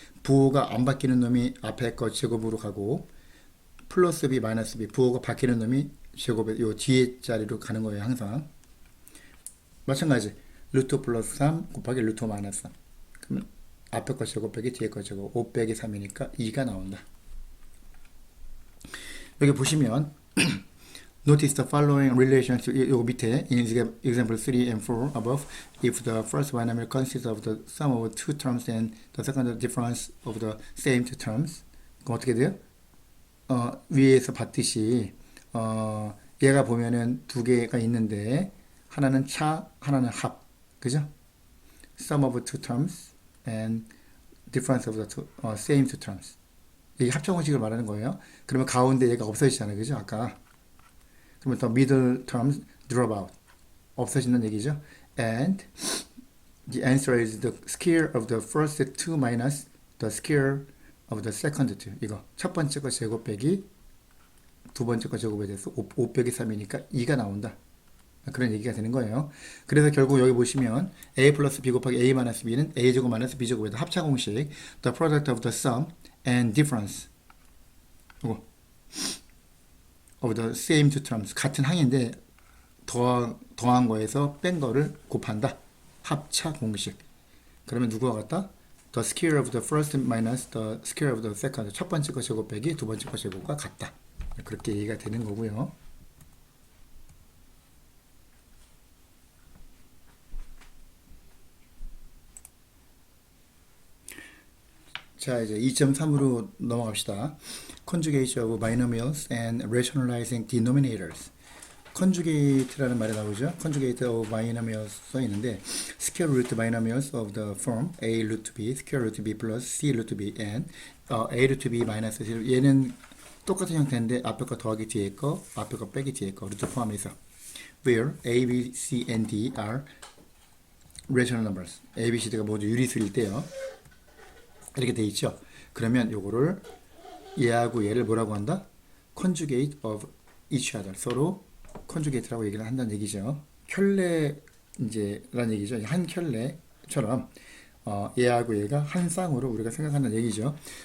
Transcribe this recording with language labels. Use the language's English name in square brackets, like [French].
[Korean] 부호가 안 바뀌는 놈이 앞에 거 제곱으로 가고 플러스 b 마이너스 b 부호가 바뀌는 놈이 제곱에 요 뒤에 자리로 가는 거예요. 항상 마찬가지 루트 플러스 3 곱하기 루트 마이너스 3 그러면 앞에 거 제곱 빼기 뒤에 거 제곱 5 빼기 3이니까 2가 나온다. 여기 보시면 [English] Notice the following relations. [Korean] 요 밑에 [English] in example 3 and 4 above, if the first binomial consists of the sum of two terms and the second the difference of the same two terms, [Korean] 그럼 어떻게 돼요? 위에서 봤듯이 얘가 보면은 두 개가 있는데 하나는 차, 하나는 합, 그죠? [English] Sum of two terms and difference of the same two terms. [Korean] 이게 합성공식을 말하는 거예요. 그러면 가운데 얘가 없어지잖아요, 그죠? 아까. 그러면 또 [English] middle terms drop out [Korean] 없어진다는 얘기죠. [English] And the answer is the square of the first two minus the square of the second two. [Korean] 이거 첫 번째 거 제곱 빼기 두 번째 거 제곱에 대해서 5 빼기 3이니까 2가 나온다. 그런 얘기가 되는 거예요. 그래서 결국 여기 보시면 a 플러스 b 곱하기 a 마이너스 b는 a 제곱 마이너스 b 제곱에다 합차 공식 [English] the product of the sum and difference [Korean] 이거 [English] of the same two terms [Korean] 같은 항인데 더한 거에서 뺀 거를 곱한다. 합차 공식. 그러면 누구와 같다? [English] The square of the first minus the square of the second. [Korean] 첫 번째 거 제곱 빼기 두 번째 거 제곱과 같다. 그렇게 얘기가 되는 거고요. 자, 이제 2.3으로 넘어갑시다. [English] Conjugate of binomials and rationalizing denominators. [Korean] conjugate라는 말이 나오죠. [English] conjugate of binomials [Korean] 써 있는데 [English] square root binomials of the form a root b, square root b plus c root b and a root b minus c. [Korean] 얘는 똑같은 형태인데 앞에 거 더하기 뒤에 거, 앞에 거 빼기 뒤에 거 루트 포함해서 [English] where a, b, c, and d are rational numbers. [Korean] a, b, c, d가 모두 유리수일 때요. 이렇게 돼 있죠. 그러면 요거를 얘하고 얘를 뭐라고 한다? [English] conjugate of each other. [Korean] 서로 conjugate라고 얘기를 한다는 얘기죠. 켤레 이제라는 얘기죠. 한 켤레처럼 얘하고 얘가 한 쌍으로 우리가 생각한다는 얘기죠.